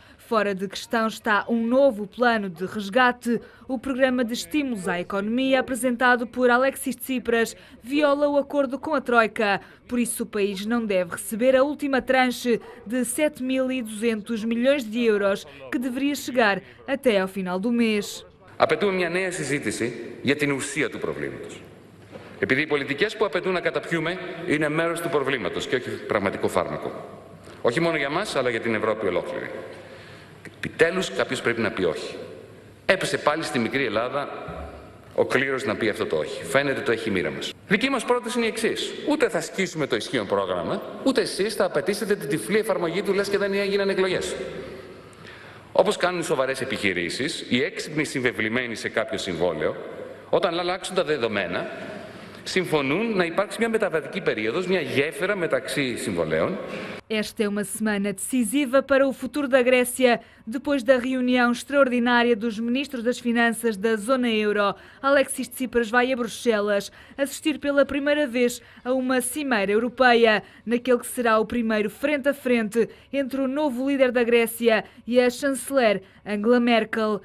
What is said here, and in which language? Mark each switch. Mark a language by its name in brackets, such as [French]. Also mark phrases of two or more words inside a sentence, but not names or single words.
[Portuguese] Fora de questão está um novo plano de resgate. O programa de estímulos à economia apresentado por Alexis Tsipras viola o acordo com a Troika. Por isso o país não deve receber a última tranche de 7.200 milhões de euros que deveria chegar até ao final do mês. [Greek] Απαιτούμε μια νέα συζήτηση για την ουσία του προβλήματος. Επειδή οι πολιτικές που απαιτούν να καταπιούμε είναι μέρος του προβλήματος και όχι πραγματικό φάρμακο. Όχι μόνο για μας, αλλά για την Ευρώπη ολόκληρη. Επιτέλους, κάποιος πρέπει να πει όχι. Έπεσε πάλι στη μικρή Ελλάδα ο κλήρος να πει αυτό το όχι. Φαίνεται το έχει η μοίρα μας. Δική μας πρόταση είναι η εξής. Ούτε θα ασκήσουμε το ισχύον πρόγραμμα, ούτε εσείς θα απαιτήσετε την τυφλή εφαρμογή του λες και δεν έγιναν εκλογές. Όπως κάνουν οι σοβαρές επιχειρήσεις, οι έξυπνοι συμβεβλημένοι σε κάποιο συμβόλαιο, όταν αλλάξουν τα δεδομένα, συμφωνούν να υπάρξει μια μεταβατική περίοδος, μια γέφυρα μεταξύ συμβολέων. [Portuguese] Esta é uma semana decisiva para o futuro da Grécia, depois da reunião extraordinária dos ministros das Finanças da zona euro. Alexis Tsipras vai a Bruxelas assistir pela primeira vez a uma cimeira europeia, naquele que será o primeiro frente a frente entre o novo líder da Grécia e a chanceler Angela Merkel.